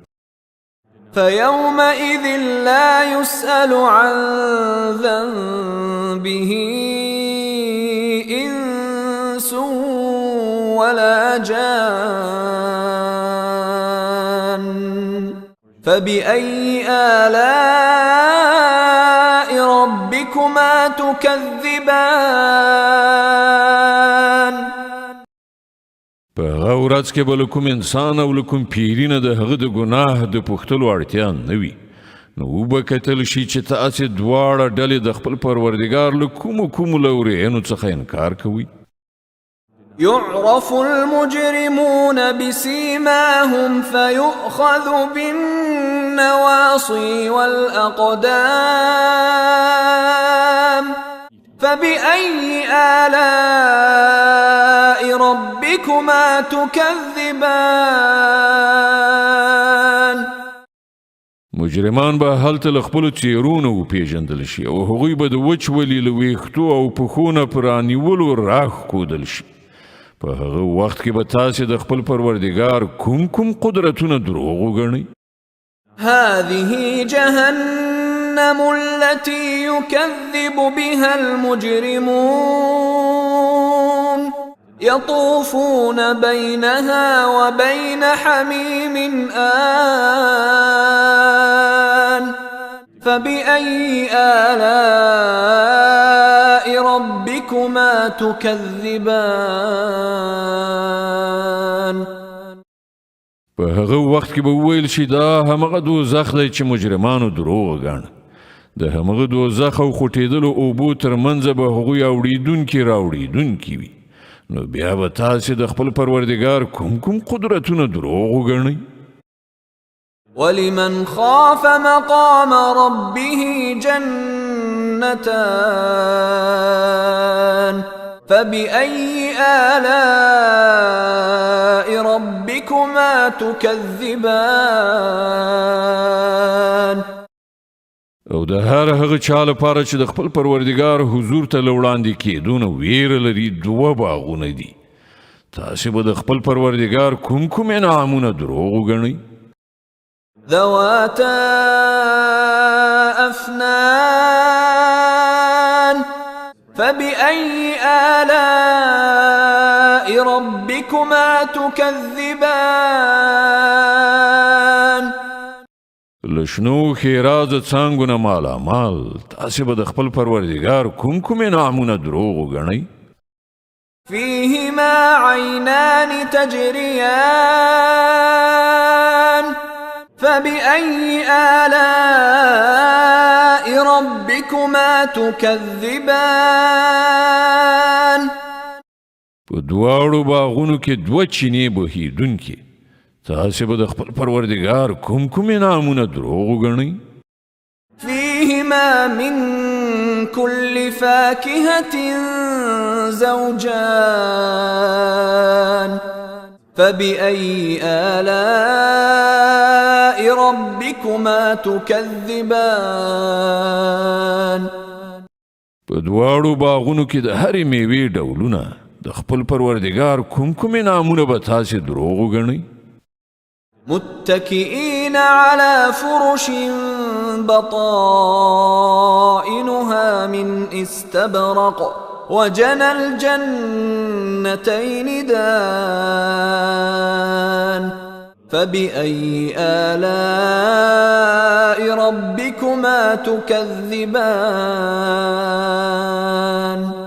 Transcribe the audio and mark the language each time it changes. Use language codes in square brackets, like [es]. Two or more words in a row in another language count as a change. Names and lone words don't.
[ar] فيومئذ لا يسأل عن ذنبه إنس ولا جان فبأي آلاء ربكما تكذبان [ps] په هغه ورځ کې به له کوم انسان او له کوم پیري نه د هغه د ګناه د پوښتلو اړتیا نه وي. نو وبه کتل شي چې تاسې دواړه ډلې د خپل پروردګار له کومو لورینو څخه انکار کوي. [ar] يعرف المجرمون بسيماهم فيؤخذ بالنواصي والأقدام فبأي آلاء ربكما تكذبان [ps] مجرمان به هلته له خپلو څیرونو وپېژندل شي او هغوی به د وچولي له ویښتو او پښو نه په رانیولو راښکودل شي. په هغه وخت کې به تاسې د خپل پروردګار کوم قدرتونه دروغ وګڼئ. [ar] هذه جهنم التي يكذب بها المجرمون يطوفون بينها وبين حميم آن فبأي آلاء ربكما تكذبان [ps] په هغه وخت کې به وویل شي دا همغه دوزخ دی چې مجرمانو دروغ ګاڼه. د همغه دوزخ او خوټېدلو اوبو ترمنځ به هغوی راوړېدونکي وي. نو بیا به تاسې د خپل پروردګار کوم قدرتونه دروغ وګڼئ. [ar] ولمن خاف مقام ربه جنتان فبأي آلاء ربكما تكذبان [ps] او د هغه چا لپاره چې د خپل پروردګار حضور ته وړاندې کېدو نه ویره لري دوه باغونه دي. تاسې به د خپل پروردګار کوم انعامونه دروغ وګڼئ. [ar] ذواتا أفنان فبأي آلاء ربكما تكذبان [ps] لشنو خیراز څانګو نه مالامال تاسې به د خپل پروردګار کوم انعامونه دروغ وګڼئ. [ar] فيهما عينان تجريان فبأي آلاء ربكما تكذبان [ps] په دواړو باغونو کې دوه چینې بهیدونکې تاسې به د خپل پروردګار کوم انعامونه دروغ وګڼئ. [ar] فيهما من كل فاكهة زوجان فبأي آلاء ربكما تكذبان [ps] په دواړو باغونو کې د هرې میوې ډولونه د خپل پروردګار کوم انعامونه به تاسې دروغ وګڼئ. [ar] متكئين على فرش بطائنها من استبرق وجنى الجنتين دان فبأي آلاء ربكما تكذبان